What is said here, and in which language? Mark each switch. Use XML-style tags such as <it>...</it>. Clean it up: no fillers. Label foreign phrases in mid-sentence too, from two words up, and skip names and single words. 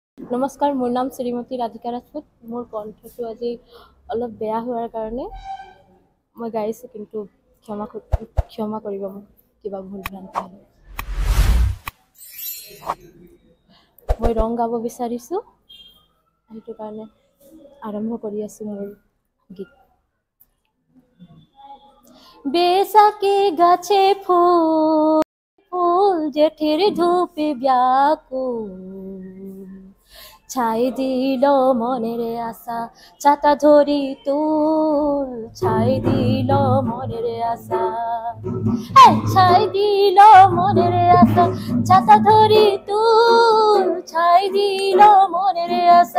<as>নমস্কাৰ, মোৰ নাম শ্ৰীমতী ৰাধিকা ৰাজপুত। মোৰ কণ্ঠটো আজি অলপ বেয়া হোৱাৰ কাৰণে মই গাইছোঁ, কিন্তু ক্ষমা কৰিব মোক কিবা ভুল ভ্ৰান্তি হ'লে। মই ৰং গাব বিচাৰিছোঁ, সেইটো কাৰণে আৰম্ভ কৰি আছোঁ মোৰ গীত।</as> <bn>বেসাকে গাছে ফুল জেঠের ধূপে ব্যাকুল, ছাই দিল মনের আশা ছাতা ধরি তুল, ছাই দিল মনের আশা, ছাই দিল মনের আশা ছাতা ধরি তুল, ছাই দিল মনের আশা।</bn>